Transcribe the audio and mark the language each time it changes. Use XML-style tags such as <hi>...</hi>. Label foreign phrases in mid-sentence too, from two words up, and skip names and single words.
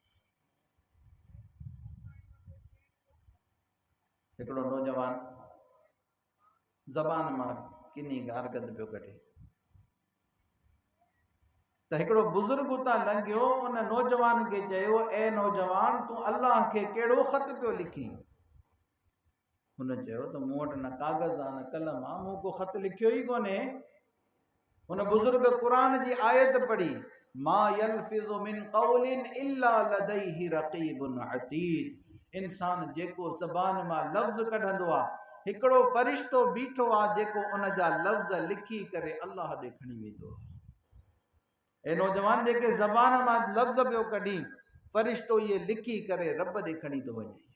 <sd>हिकिड़ो नौजवान ज़बान मां किनी गार गंद पियो कढे, त हिकिड़ो बुज़ुर्ग उतां लंघियो, उन नौजवान खे चयो, ए नौजवान, तूं अल्लाह खे कहिड़ो ख़त पियो लिखी? हुन चयो त मूं वटि न कागज़ आहे न कलम आहे, मूं को ख़त लिखियो ई कोन्हे। हुन बुज़ुर्ग क़ुरान जी आयत पढ़ी,</sd> <ar>ما يلفظ من قول إلا لديه رقيب عتيد.</ar> <sd>इंसान जेको ज़बान मां लफ़्ज़ कढंदो आहे, हिकिड़ो फ़रिश्तो बीठो आहे जेको उन जा लफ़्ज़ लिखी करे अल्लाह ॾे खणी वेंदो आहे। ए नौजवान, जेके ज़बान मां लफ़्ज़ पियो कढी, फ़रिश्तो इहे लिखी करे रब ॾे खणी थो वञे।</sd>